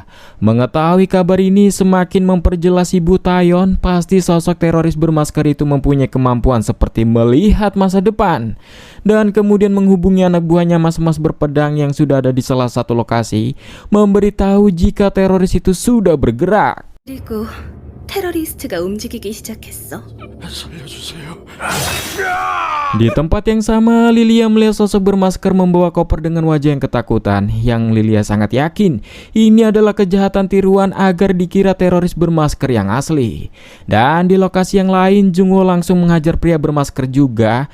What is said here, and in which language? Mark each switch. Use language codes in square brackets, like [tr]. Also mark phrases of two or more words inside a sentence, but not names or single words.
[id] Mengetahui kabar ini semakin memperjelas Ibu Taeyeon pasti sosok teroris bermasker itu mempunyai kemampuan seperti melihat masa depan. Dan kemudian menghubungi anak buahnya mas-mas berpedang yang sudah ada di salah satu lokasi, memberitahu jika teroris itu sudah bergerak. [ko] 그리고 테러리스트가 움직이기 시작했어. [id] Di tempat yang sama, Lilia melihat sosok bermasker membawa koper dengan wajah yang ketakutan. Yang Lilia sangat yakin ini adalah kejahatan tiruan agar dikira teroris bermasker yang asli. Dan di lokasi yang lain, Jungwoo langsung menghajar pria bermasker juga.